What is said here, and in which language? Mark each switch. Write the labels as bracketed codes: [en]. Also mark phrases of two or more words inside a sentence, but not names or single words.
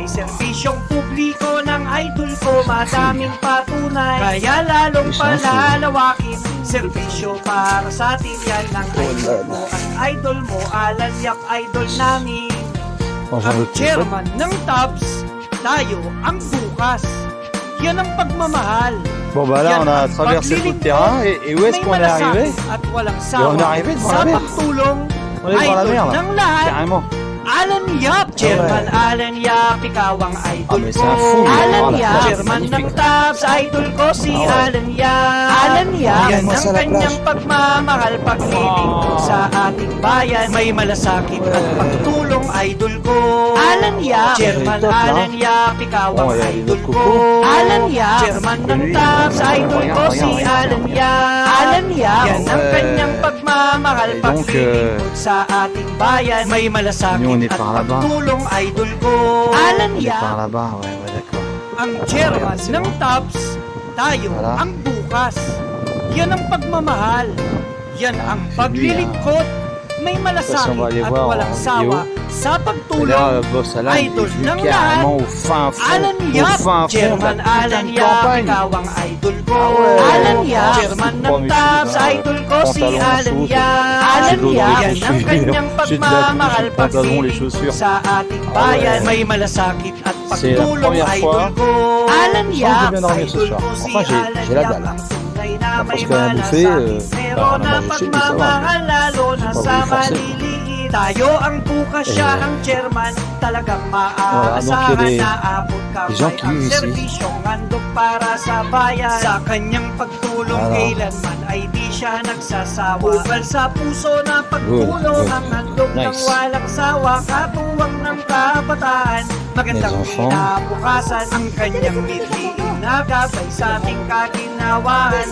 [tl] Serbisyong publiko ng idol ko, madaming patunay. Kaya lalong palalawakin, serbisyo para sa atin yan ng idol mo. Ang idol mo, Alan Yap, idol namin. Ang chairman ng TABS, tayo ang bukas. Yan ang pagmamahal. [fr] Bon bah là [tl] Yan [fr] on a [tl] ang [fr] traversé tout le [tl] paglilingkod. [fr] terrain et où est-ce [tl] May [fr] qu'on est arrivé? [tl] malasakit at walang [fr] On est [tl] sawa [fr] arrivé devant [tl] sa [fr] la mer. [tl] pagtulong. [fr] On est devant la [tl] Idol [fr] mer là, [tl] ng lahat, [fr] carrément. [tl] Alan Yap, Chairman Alan Yap, ikaw ang idol [fr] mais [tl] ko. [fr] c'est un fou, [tl] Alan [fr] voilà. [tl] Yap, [fr] Ah, [tl] Chairman ng [fr] magnifique. [tl] TABS, idol ko si [fr] Ah, ouais. [tl] Alan Yap. Alan Yap, yan [fr] Moi, [tl] ang [fr] c'est la [tl] kanyang [fr] plage. [tl] pagmamahal, paglilingkod sa ating bayan. May malasakit at pagtulong, idol ko. Alan Yap, Chairman Top, Alan Yap, ikaw ang [en] Oh, yeah, [tl] idol [fr] il [tl] ko. [fr] coco. [tl] Alan Yap, Chairman ng [fr] Lui, [tl] TABS, idol ko [fr] regarde, [tl] si [fr] regarde, [tl] Alan [fr] regarde. [tl] Yap. Alan Yap, yan ang [fr] Ouais. [tl] kanyang pagmamahal, [fr] Et donc, paglilingkod sa ating bayan. [tl] May [fr] nous, on [tl] malasakit [fr] est [tl] at [fr] par là-bas. [tl] pagtulong, idol ko. Alan [fr] On est par [tl] Yap, [fr] là-bas, ouais, d'accord. [tl] ang chairman ng TABS, tayo Wala. ang bukas. Yan ang pagmamahal. Yan ang paglilingkod. May malasakit [fr] on va aller [tl] at [fr] voir [tl] walang [fr] en [tl] sawa sa [fr] Et [tl] pagtulong. [fr] là, boss Alan, il est [tl] Idol [fr] venu [tl] ng [fr] carrément au fin fond, [tl] Alan [fr] au [tl] Yap, [fr] fin fond de [tl] Chairman [fr] la [tl] Alan [fr] putain de [tl] Yap, [fr] campagne. [tl] ikaw ang idol ko. [fr] ouais. [tl] Alan Yap, [fr] Ah, [tl] Chairman [fr] c'est [tl] ng [fr] pas mes [tl] TABS, [fr] choses, hein. [tl] idol ko si [fr] Pantalon, [tl] Alan [fr] shoes. [tl] Yap. [fr] J'ai [tl] Alan [fr] de l'eau dans [tl] Yap, [fr] les [tl] yan ang [fr] chaussures. [tl] kanyang [fr] J'ai de la [tl] pagmamahal, [fr] couche, pantalon, les [tl] paglilingkod [fr] chaussures. [tl] sa ating [fr] Ah, [tl] bayan. [fr] ouais. [tl] May malasakit at [fr] C'est la [tl] pagtulong, [fr] première [tl] idol [fr] fois. [tl] ko. Alan [fr] Je [tl] Yap, [fr] vais bien dormir ce [tl] idol [fr] soir. [tl] ko si [fr] Enfin, j'ai [tl] Alan [fr] la [tl] Yap, [fr] dalle. [tl] ang tunay na [fr] Parce [tl] may [fr] qu'on a bouffé, [tl] malasakit. Pero [fr] on a [tl] na [fr] mangé chez lui, ça va. [tl] pagmamahal, lalo na [fr] Pas [tl] sa [fr] voulu forcer. [tl] maliliit. Tayo ang bukas, siya ang chairman. Talagang maaasahan [fr] donc il y a [tl] na abot [fr] des gens [tl] kamay [fr] qui [tl] ang [fr] vivent ici. [tl] serbisyong handog para sa bayan. Sa kanyang pagtulong, [fr] Voilà. [tl] kailanman ay di siya nagsasawa. Bukal sa puso na pagtulong, Good. ang handog ng Nice. walang sawa. Katuwang ng kabataan, magandang [fr] Les enfants. [tl] kinabukasan ang kanyang mithiin na gabay sa ating kaginhawahan.